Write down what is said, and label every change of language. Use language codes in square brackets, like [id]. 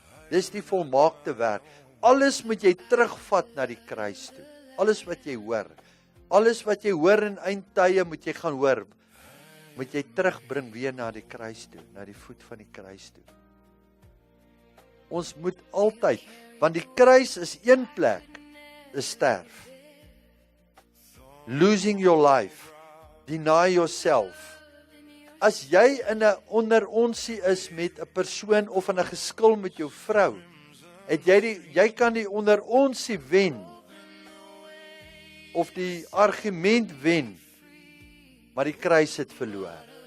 [af] Dis die volmaakte werk. Alles moet jy terugvat na die kruis toe. Alles wat jy hoor. Alles wat jy hoor in eindtye moet jy gaan hoor. Moet jy terugbring weer na die kruis toe, na die voet van die kruis toe. Ons moet altyd, want die kruis is een plek, is sterf. [en] Losing your life, deny yourself. [af] As jy in 'n onderonsie is met 'n persoon of in 'n geskil met jou vrou, jy kan die onderonsie wen of die argument wen, maar die kruis het verloor.